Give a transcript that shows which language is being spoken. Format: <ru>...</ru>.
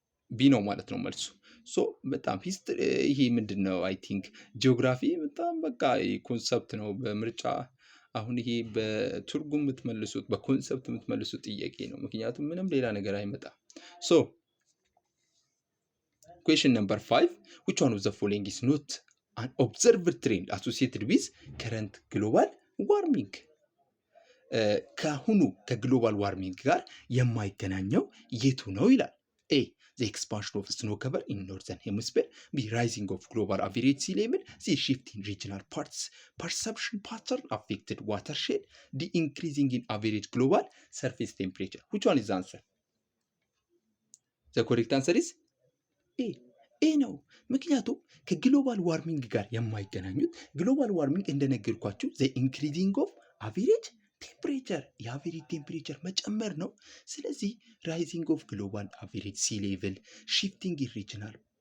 <am>ቢ ነው ማለት ነው መልሱ። ሶ በጣም ሂስትሪ ይሄ ምንድነው አይ ቲንክ ጂኦግራፊ በጣም በቃ ኮንሰፕት ነው በምርጫ አሁን ይሄ በትርጉም የምትመልሱት በኮንሰፕት የምትመልሱት ጥያቄ ነው። ምክንያቱም ምንም ሌላ ነገር አይመጣም። ሶ</am> <en>question number 5 which one of the following is not an observed trend associated with current global warming?</en> <am>ከአሁኑ ከግሎባል ዋርሚንግ ጋር የማይገናኘው የቱ ነው ይላል።</am> <en>ኤ the expansion of snow cover in northern hemisphere, B rising of global average sea level, C shift in regional perception pattern affected watershed, D increasing in average global surface temperature. Which one is the answer? The correct answer is</en> <am>ኤ ነው። ምክንያቱም ከግሎባል ዋርሚንግ ጋር የማይገናኙት ግሎባል ዋርሚንግ እንደነገርኳችሁ</am> <en>the increasing of average</en> <am>ቴምፕሬቸር የአቨሬጅ ቴምፕሬቸር መጨመር ነው። ስለዚህ</am> <en>ራይዚንግ ኦፍ ግሎባል አቨሬጅ ሲ ሌቭል ሽፍቲንግ ኢን ሪጅናል</en>